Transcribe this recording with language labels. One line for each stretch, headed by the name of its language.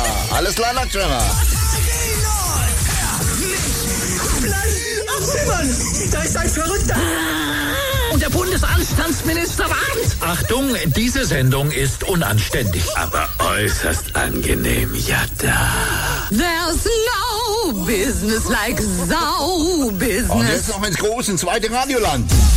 German: Alles klar, Nachtschwimmer. Ach, Mann, da ist ein Verrückter. Und der Bundesanstandsminister warnt. Achtung, diese Sendung ist unanständig. Aber äußerst angenehm, Jatta.
English: There's no business like Sau-Business.
German: Und jetzt noch ins große, ins zweite Radioland.